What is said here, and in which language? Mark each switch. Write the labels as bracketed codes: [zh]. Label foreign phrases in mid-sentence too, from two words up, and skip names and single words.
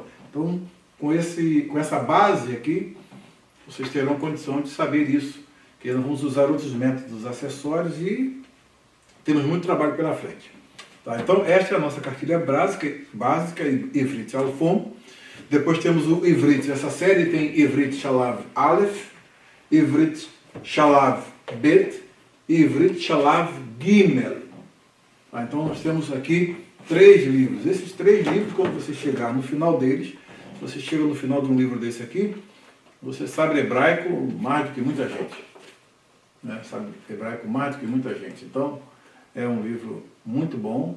[pt] Então, com essa base aqui, vocês terão condição de saber isso, que nós vamos usar outros métodos acessórios e temos muito trabalho pela frente. Tá? Então, esta é a nossa cartilha básica Ivrit Alfom. Depois temos o Ivrit. Essa série tem Ivrit Shalav Aleph, Ivrit Shalav Bet e Ivrit Shalav Gimel. Tá? Então, nós temos aqui 3 livros. Esses 3 livros, quando você chegar no final deles, se você chega no final de um livro desse aqui, você sabe hebraico mais do que muita gente. Né? Sabe hebraico mais do que muita gente. Então, é um livro muito bom.